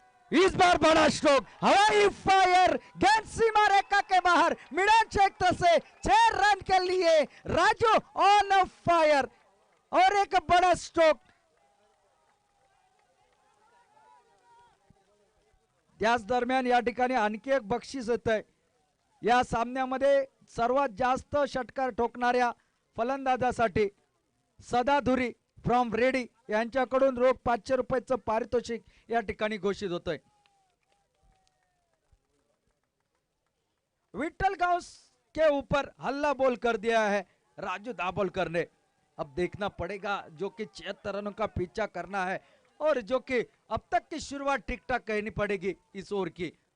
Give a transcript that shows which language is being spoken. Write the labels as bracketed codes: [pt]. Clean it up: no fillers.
[hi] इस बार बड़ा स्ट्रोक, हवाई फायर, गेंद सीमा रेखा के बाहर, मिडल क्षेत्र से 6 रन के लिए राजू ऑन फायर, और एक बड़ा स्ट्रोक। [mr] त्याच दरम्यान या ठिकाणी आणखी एक बक्षीस येतंय। या सामन्यामध्ये सर्वात जास्त षटकार ठोकणाऱ्या फलंदाजासाठी सदाधुरी फ्रॉम रेडी यांच्याकडून रोख 500 रुपयाचं पारितोषिक या ठिकाणी घोषित होतंय. [hi] विठ्ठल गांव के ऊपर हल्ला बोल कर दिया है राजू दाभोलकर ने. अब देखना पड़ेगा जो कि 76 रनों का पीछा करना है और जो कि अब तक की शुरुआत ठीक ठाक कहनी पड़ेगी इस ओवर की.